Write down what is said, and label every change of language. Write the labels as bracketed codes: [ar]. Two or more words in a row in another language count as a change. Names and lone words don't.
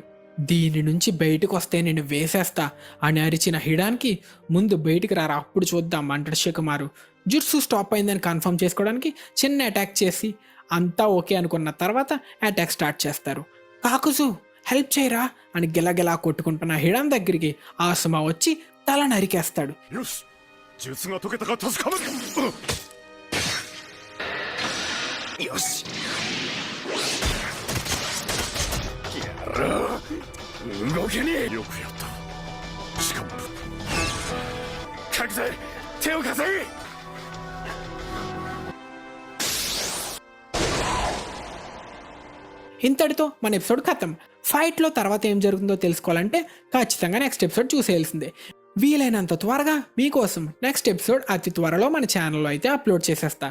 [te] దీని నుంచి బయటకు వస్తే నేను వేసేస్తా అని అరిచిన హిడాన్కి ముందు బయటికి రారా అప్పుడు చూద్దాం అంటాడు షికమారు. జుట్సు స్టాప్ అయిందని కన్ఫర్మ్ చేసుకోవడానికి చిన్న అటాక్ చేసి అంతా ఓకే అనుకున్న తర్వాత [en] attack start [te] చేస్తారు. కాకుజు హెల్ప్ చేయరా అని గిలగిలా కొట్టుకుంటున్న హిడాన్ దగ్గరికి ఆసుమా వచ్చి తల నరికేస్తాడు. [ja] よし術が解けたか確かめるよしやら動けねえよくやったしかも書くぜ手を貸せ [te] ఇంతటితో మన ఎపిసోడ్ ఖతం. ఫైట్లో తర్వాత ఏం జరుగుతుందో తెలుసుకోవాలంటే ఖచ్చితంగా [en] next episode [te] చూసేయాల్సిందే. వీలైనంత త్వరగా మీకోసం [en] next episode [te] అతి త్వరలో మన ఛానల్లో అయితే అప్లోడ్ చేసేస్తా.